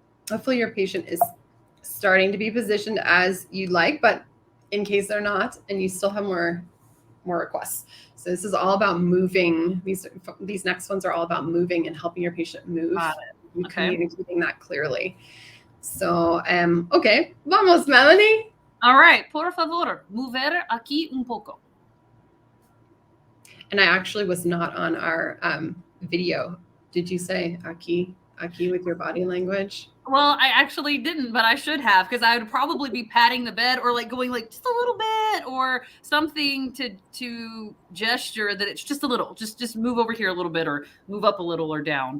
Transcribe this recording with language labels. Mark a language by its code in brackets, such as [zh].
[en] Hopefully your patient is starting to be positioned as you'd like, but in case they're not, and you still have more requests. So this is all about moving. These next ones are all about moving and helping your patient move. And communicating that clearly. So, okay, vamos, Melanie. All right, [es] por favor, mover aquí un poco. [en] And I actually was not on our video. Did you say aquí with your body language? Well, I actually didn't, but I should have, because I would probably be patting the bed or like going like just a little bit or something to gesture that it's just a little, just move over here a little bit or move up a little or down.